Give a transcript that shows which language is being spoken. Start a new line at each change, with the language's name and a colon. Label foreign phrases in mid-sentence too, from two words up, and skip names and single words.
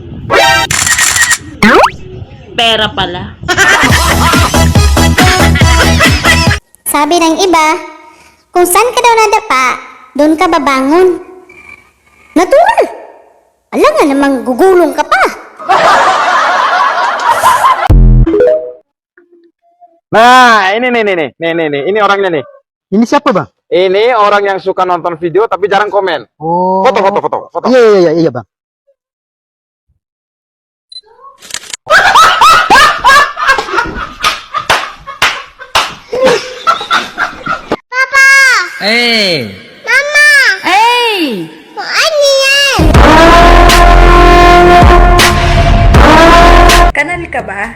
Filipino: Pera pala. Sabi ng iba, kung saan ka daw nadapa, doon ka babangon. Natural! Alam nga namang gugulong ka pa.
Indonesian: Nah, ini orangnya nih. Ini siapa bang? Ini orang yang suka nonton video tapi jarang komen. Oh. Foto. Iya bang.
English: Hey! Mama! Hey!
Filipino: Ano yan? Kanal ka ba?